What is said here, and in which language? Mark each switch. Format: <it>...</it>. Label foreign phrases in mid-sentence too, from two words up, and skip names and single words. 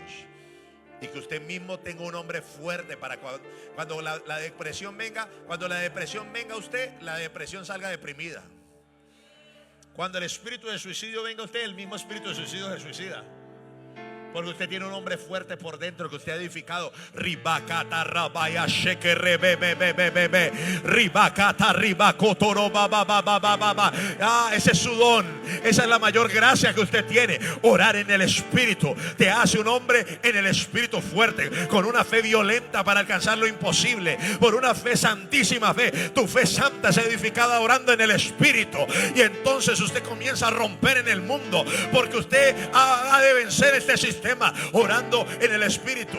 <es>Y que usted mismo tenga un hombre fuerte para cuando la depresión venga. Cuando la depresión venga a usted, la depresión salga deprimida. Cuando el espíritu de suicidio venga a usted, el mismo espíritu de suicidio se suicida. Porque usted tiene un hombre fuerte por dentro que usted ha edificado. Ribacata rabaya shekere bebe bebe bebe. Ribacata ribacotoro baba baba baba. Ese es su don. Esa es la mayor gracia que usted tiene. Orar en el Espíritu te hace un hombre en el Espíritu fuerte, con una fe violenta para alcanzar lo imposible, por una fe santísima fe. Tu fe santa es edificada orando en el Espíritu. Y entonces usted comienza a romper en el mundo, porque usted ha de vencer este sistema orando en el Espíritu.</es>